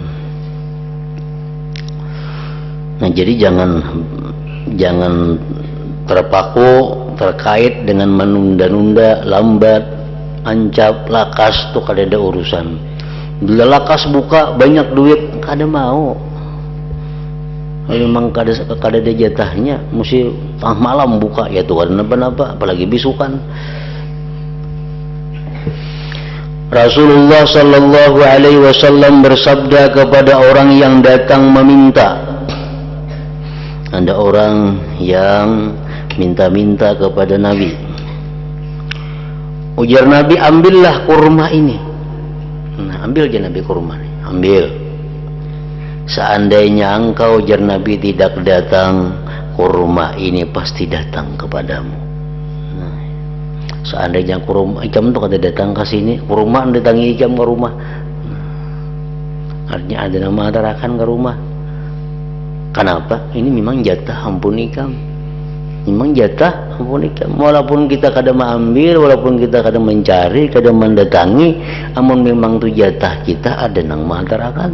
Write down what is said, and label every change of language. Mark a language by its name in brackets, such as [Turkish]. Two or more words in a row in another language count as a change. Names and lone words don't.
[Banjar] Nah jadi jangan terpaku terkait dengan menunda-nunda, lambat, ancap, lakas tuh kada ada urusan. Bila lakas buka banyak duit kada mau. Memang kada ada jatahnya, mesti tengah malam buka ya tuh kada napa-napa, apalagi bisukan. [Indonesian] Rasulullah [Arabic] sallallahu alaihi wasallam [Indonesian] bersabda kepada orang yang datang meminta. Ada orang yang minta-minta kepada Nabi. [Banjar] Ujar Nabi, ambillah kurma ini. Nah, ambil aja Nabi kurma ini. Ambil. Seandainya engkau, ujar Nabi, tidak datang, kurma ini pasti datang kepadamu. Nah, seandainya kurma ikam itu kada datang ke sini, kurma datangi ikam ke rumah. Artinya ada nama atarakan ke rumah. Kenapa? Ini memang jatah ampun ikam. Memang jatah ampun ikam. Walaupun kita kadang mengambil, walaupun kita kadang mencari, kadang mendatangi, amun memang tu jatah kita ada nang mengantarakan.